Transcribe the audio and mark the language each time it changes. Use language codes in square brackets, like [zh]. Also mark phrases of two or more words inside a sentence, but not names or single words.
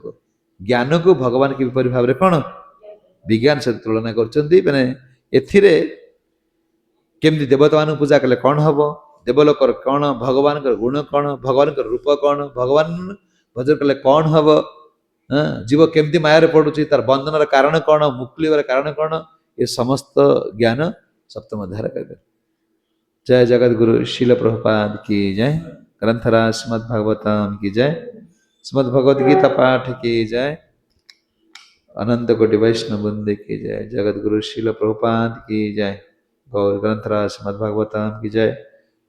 [or] ଜ୍ଞାନକୁ ଭଗବାନ କିପରି ଭାବରେ କ'ଣ ବିଜ୍ଞାନ ସହିତ ତୁଳନା କରୁଛନ୍ତି, ମାନେ ଏଥିରେ କେମିତି ଦେବତାମାନଙ୍କୁ ପୂଜା କଲେ କ'ଣ ହବ, ଦେବଲୋକର କ'ଣ, ଭଗବାନଙ୍କର ଗୁଣ କ'ଣ, ଭଗବାନଙ୍କର ରୂପ କ'ଣ, ଭଗବାନ ଭଜନ କଲେ କ'ଣ ହବ, ଜୀବ କେମିତି ମାୟାରେ ପଡୁଛି, ତାର ବନ୍ଧନର କାରଣ କ'ଣ, ମୁକ୍ତିର କାରଣ କ'ଣ, ଏ ସମସ୍ତ ଜ୍ଞାନ 7ମ ଅଧ୍ୟାୟରେ କହିବେ। [hi] जय जगत गुरु शील प्रभुपाद की जय। ग्रंथराज श्रीमद् भागवतम की जय। श्रीमद् भगवद गीता पाठ की जय। अनंत कोटि वैष्णव वृंद की जय। जगत गुरु शील प्रभुपाद की जय। गौर ग्रंथराज श्रीमद् भागवतम की जय।